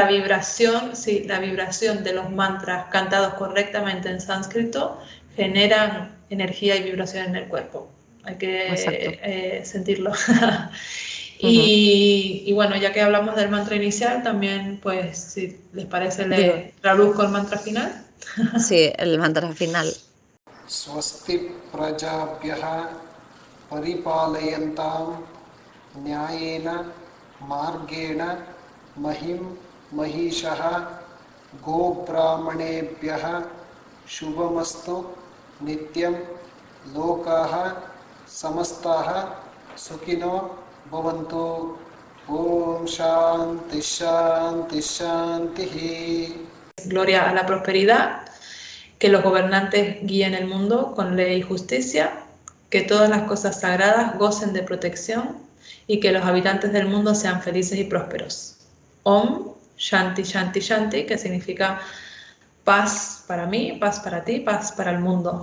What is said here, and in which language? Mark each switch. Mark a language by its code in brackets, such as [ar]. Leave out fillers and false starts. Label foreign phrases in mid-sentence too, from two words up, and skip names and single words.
[es] vibración, sí, la vibración de los mantras cantados correctamente en sánscrito generan energía y vibración en el cuerpo. Hay Exacto. que sentirlo. Ujú. Y bueno, ya que hablamos del mantra inicial, también, pues, si les parece, Digo, le traduzco el mantra final. sí, el mantra final. [sa] स्वस्ति प्रजाभ्यः परिपालयन्तां न्यायेन मार्गेण महिं महिषः गोब्राह्मणेभ्यः शुभमस्तु नित्यं लोकाः समस्ताः सुखिनो भवन्तु ॐ शान्ति शान्ति शान्तिः [es] Gloria a la prosperidad, que los gobernantes guíen el mundo con ley y justicia, que todas las cosas sagradas gocen de protección y que los habitantes del mundo sean felices y prósperos. [sa] ॐ शान्ति शान्ति शान्ति, [es] que significa paz para mí, paz para ti, paz para el mundo.